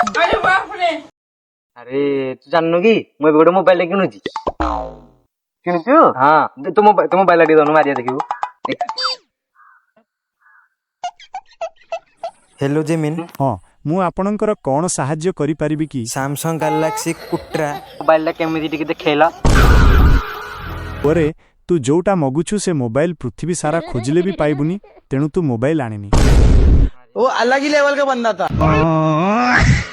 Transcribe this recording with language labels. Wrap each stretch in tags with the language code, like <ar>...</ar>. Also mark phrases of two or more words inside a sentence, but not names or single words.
<or>ଆରେ ତୁ ଜାଣିନୁ କି ମୁଁ ଏବେ ଗୋଟେ ମୋବାଇଲ ଟେ କିଣୁଛି। କିଣିଛୁ? ହଁ ତୁ ମୋବାଇଲ ଟିକେ ଦଉନୁ ମାରିଆ ଦେଖିବୁ।</or> <en>हेलो जेमिन</en> <or>ହଁ ମୁଁ ଆପଣଙ୍କର କ'ଣ ସାହାଯ୍ୟ କରିପାରିବି କି?</or> <en>सैमसंग गैलेक्सी कुट्रा</en> <or>ମୋବାଇଲ ଟା କେମିତି ଟିକେ ଦେଖେଇଲା। ପରେ ତୁ ଯୋଉଟା ମଗୁଛୁ ସେ ମୋବାଇଲ ପୃଥିବୀ ସାରା ଖୋଜିଲେ ବି ପାଇବୁନି ତେଣୁ ତୁ ମୋବାଇଲ ଆଣିନି।</or> <hi>वो अलग ही लेवल का बंदा था।</hi>